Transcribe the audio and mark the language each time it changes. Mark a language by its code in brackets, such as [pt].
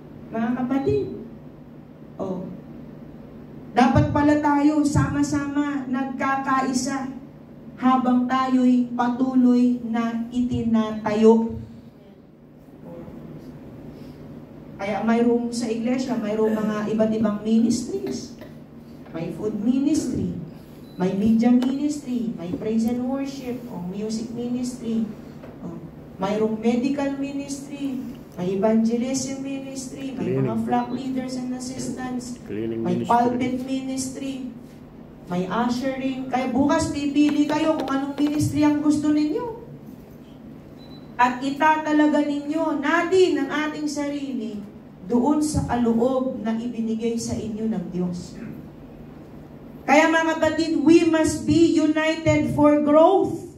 [tl] Mga kapatid, dapat pala tayo sama-sama nagkakaisa habang tayo'y patuloy na itinatayo. Kaya mayroong sa iglesia, mayroong mga iba't ibang ministries. May food ministry, may media ministry, may [en] praise and worship, [tl] o music ministry, mayroong medical ministry, may evangelism ministry, may mga [en] flock leaders and assistants, [tl] may pulpit ministry. may ushering. Kaya bukas pipili kayo kung anong ministry ang gusto ninyo. At itatalaga ninyo natin ang ating sarili doon sa kaloob na ibinigay sa inyo ng Diyos. Kaya mga kapatid, [en] we must be united for growth.